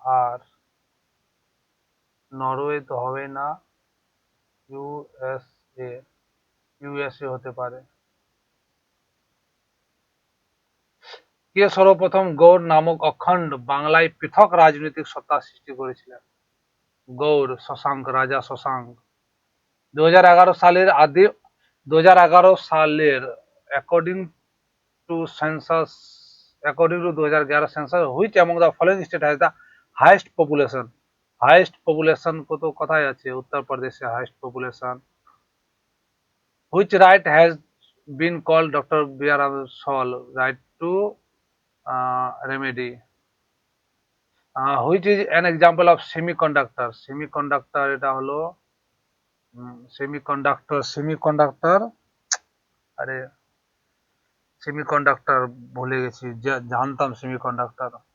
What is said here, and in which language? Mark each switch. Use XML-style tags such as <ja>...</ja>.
<bn>আর Norway তো হবে না, USA, USA হতে পারে। কে সর্বপ্রথম গৌড় নামক অখণ্ড বাংলায় পৃথক রাজনৈতিক সত্তা সৃষ্টি করেছিলেন? গৌড়, শশাঙ্ক, রাজা শশাঙ্ক। 2011 সালের</bn> <en>2011 according to census, according to 2011 census, which among the following state has the highest population? highest population</en> <bn>কত কোথায় আছে? উত্তর প্রদেশে highest population.</bn> <en>which right has been called Dr. B.R. Ambedkar right to remedy? which is an example of semiconductor?</en> <bn>semiconductor এটা হলো semiconductor, semiconductor, আরে semiconductor ভুলে গেছি, জানতাম সেমিকন্ডাক্টর।</bn>